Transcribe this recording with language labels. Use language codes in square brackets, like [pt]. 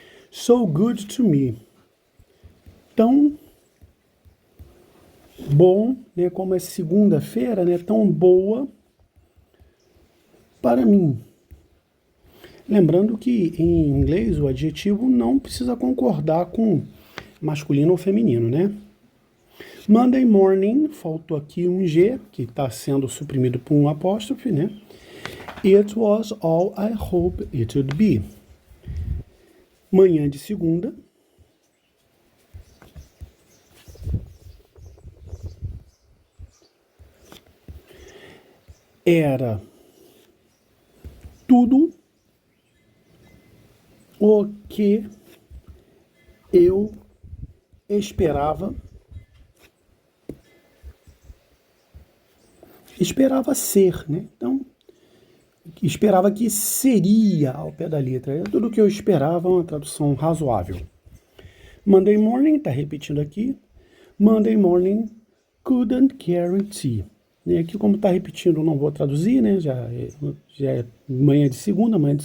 [en] So good to me. [pt] Tão bom, né, como é segunda-feira, né, tão boa para mim. Lembrando que em inglês o adjetivo não precisa concordar com masculino ou feminino, né? [en] Monday morning, [pt] faltou aqui um G, que está sendo suprimido por um apóstrofe, né? [en] It was all I hoped it would be. [pt] Manhã de segunda. Era tudo o que eu esperava ser, né? Então, esperava que seria ao pé da letra. É tudo o que eu esperava, uma tradução razoável. [en] Monday morning, [pt] tá repetindo aqui. [en] Monday morning, couldn't guarantee. [pt] Aqui, como está repetindo, não vou traduzir, né? Já é manhã de segunda.